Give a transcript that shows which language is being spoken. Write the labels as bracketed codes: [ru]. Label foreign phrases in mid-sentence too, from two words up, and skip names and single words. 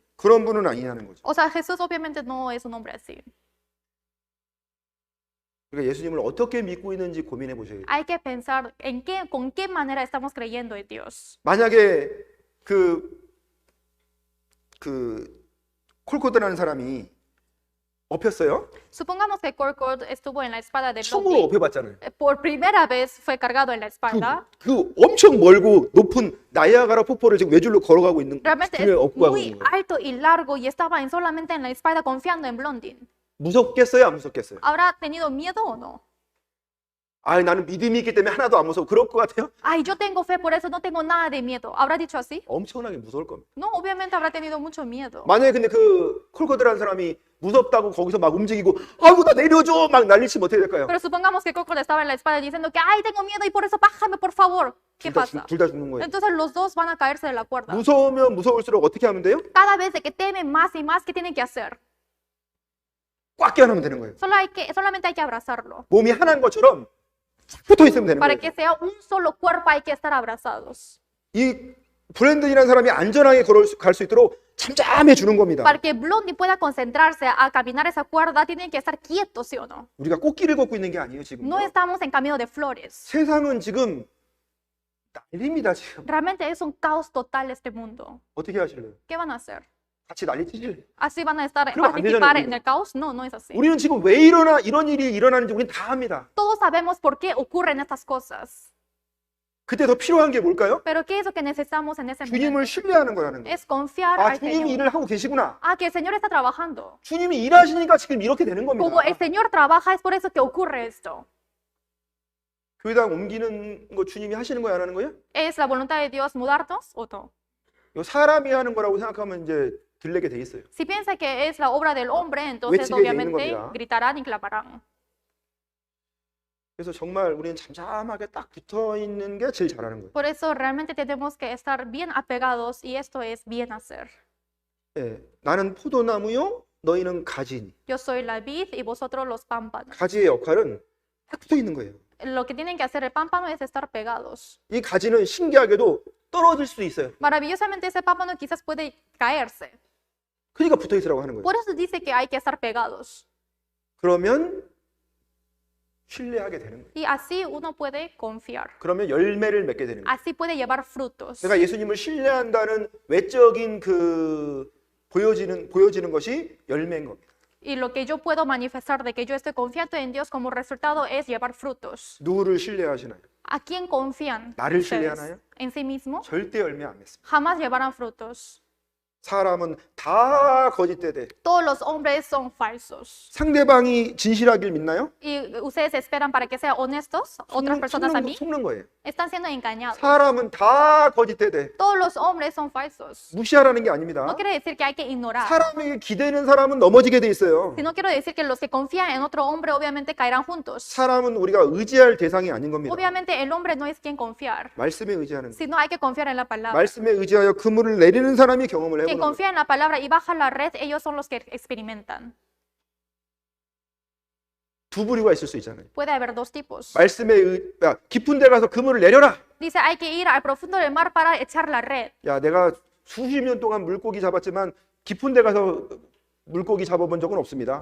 [ko] 그런 분은 아니냐는 거죠. [es] O sea, Jesús obviamente no es un hombre así. [ko] 그러니까 예수님을 어떻게 믿고 있는지 고민해 보셔야 돼요. [es] Hay que pensar con qué manera estamos creyendo en Dios. [ko] 만약에 그 콜코드라는 사람이 업혔어요. [es] Supongamos que Korkot estuvo en la espada de [ko] 처음으로 [es] Blondie. [ko] 업혀봤잖아요. [es] Por primera vez fue cargado en la espalda. [ko] 그 엄청 멀고 높은 나이아가라 폭포를 지금 외줄로 걸어가고 있는 [es] Realmente [ko] 등에 [es] es [ko] 업고 가고 [es] muy [ko] 있는 거예요. [es] alto y largo y estaba solamente en la espalda confiando en Blondie. [ko] 무섭겠어요, 안 무섭겠어요? [es] ¿Habrá tenido miedo o no? [ko] 아, 나는 믿음이 있기 때문에 하나도 안 무서워. 그럴 것 같아요? [es] Ay, yo tengo fe, por eso no tengo nada de miedo. ¿Habrá dicho así? [ko] 엄청나게 무서울 겁니다. [es] No, obviamente habrá tenido mucho miedo. [ko] 만약에 근데 그 콜코드라는 사람이 무섭다고 거기서 막 움직이고 아이고 나 내려줘 막 난리치면 어떻게 될까요? [es] Pero supongamos que Coco le estaba en la espalda diciendo que, ay, tengo miedo y por eso bájame, por favor. ¿Qué pasa? [ko] 둘 다 죽는 거예요. [es] Entonces los dos van a caerse de la cuerda. [ko] 무서우면 무서울수록 어떻게 하면 돼요? [es] Cada vez de que temen más y más, ¿qué tienen que hacer? [ko] 꽉 껴안으면 되는 거예요. [es] Solamente hay que abrazarlo. [ko] 몸이 하나인 것처럼 착 붙어 있으면 되는 [es] Para [ko] 거예요. [es] que sea un solo cuerpo hay que estar abrazados. [ko] 이 브랜든이라는 사람이 안전하게 갈 수 있도록 잠잠해 주는 겁니다. [es] Para que Blondie pueda concentrarse a caminar esa cuerda, tienen que estar quietos, ¿sí o no? [ko] 우리가 꽃길을 걷고 있는 게 아니에요 지금. [es] No estamos en camino de flores. [ko] 세상은 지금 난립니다 지금. [es] Realmente es un caos total este mundo. [ko] 어떻게 하실래요? [es] ¿Qué van a hacer? [ko] 같이 난리 치실래요? [es] ¿Así van a estar Creo que participar [ko] 안 되잖아요, [es] en el caos? No, no es así. [ko] 우리는 지금 왜 이런 일이 일어나는지 우리는 다 압니다. [es] Todos sabemos por qué ocurren estas cosas. [ko] 그때 더 필요한 게 뭘까요? [es] Pero ¿qué es lo que necesitamos en ese momento? [ko] 주님을 신뢰하는 거라는 거예요. [es] Es confiar [ko] 아 [es] al [ko] 주님이 [es] Señor. [ko] 일을 하고 계시구나. [es] Ah, que el Señor está trabajando. [ko] 주님이 일하시니까 지금 이렇게 되는 겁니다. [es] Como el Señor trabaja, es por eso que ocurre esto. [ko] 교회당 옮기는 거 주님이 하시는 거야 안 하는 거예요? [es] ¿Es la voluntad de Dios mudarnos o no? [ko] 이거 사람이 하는 거라고 생각하면 이제 들리게 돼 있어요. [es] Si piensa que es la obra del hombre, entonces [ko] 외치게 돼 있는 [es] obviamente [ko] 겁니다. [es] gritarán y clamarán. [ko] 그래서 정말 우리는 잠잠하게 딱 붙어 있는 게 제일 잘하는 거예요. [es] Por eso realmente tenemos que estar bien apegados y esto es bien hacer. [ko] 예, 나는 포도나무요, 너희는 가지니. [es] Yo soy la vid y vosotros los pámpanos. [ko] 가지의 역할은 딱 붙어 있는 거예요. [es] Lo que tienen que hacer el pámpano es estar pegados. [ko] 이 가지는 신기하게도 떨어질 수도 있어요. [es] Maravillosamente ese pámpano quizás puede caerse. [ko] 그러니까 붙어 있으라고 하는 거예요. [es] Por eso dice que hay que estar pegados. [ko] 그러면 신뢰하게 되는 거예요. [es] Y así uno puede confiar. [ko] 그러면 열매를 맺게 되는 거예요. [es] Así puede llevar frutos. [ko] 내가 예수님을 신뢰한다는 외적인 그 보여지는 것이 열매인 겁니다. [es] Y lo que yo puedo manifestar de que yo estoy confiando en Dios como resultado es llevar frutos. [ko] 누구를 신뢰하시나요? [es] ¿A quién confían [ko] 나를 [es] ustedes? [ko] 신뢰하나요? [es] ¿En sí mismo? [ko] 절대 열매 안 맺습니다. [es] Jamás llevarán frutos. [ko] 사람은 다 거짓되되 [es] Todos los hombres son falsos. [ko] 상대방이 진실하길 믿나요? [es] ¿Y ustedes esperan para que sean honestos? ¿Otras personas a mí? [ko] 속는 거예요. [es] Están siendo engañados. [ko] 사람은 다 거짓되되 [es] Todos los hombres son falsos. [ko] 무시하라는 게 아닙니다. [es] No quiere decir que hay que ignorar. [ko] 사람에게 기대는 사람은 넘어지게 돼 있어요. [es] Sino quiero decir que los que confían en otro hombre obviamente caerán juntos. [ko] 사람은 우리가 의지할 대상이 아닌 겁니다. [es] Obviamente el hombre no es quien confiar, [ko] 말씀에 의지하는 거. [es] sino hay que confiar en la palabra. [ko] 말씀에 의지하여 그물을 내리는 사람이 경험을 [es] Quien [ko] 해보는 거예요. [es] confía en la palabra y baja la red, ellos son los que experimentan. [ko] 두 부류가 있을 수 있잖아요. [es] Puede haber dos tipos. [ko] 깊은 데 가서 그물을 내려라. [es] Dice, hay que ir al profundo del mar para echar la red. [ko] 야, 내가 수십 년 동안 물고기 잡았지만 깊은 데 가서 물고기 잡아본 적은 없습니다.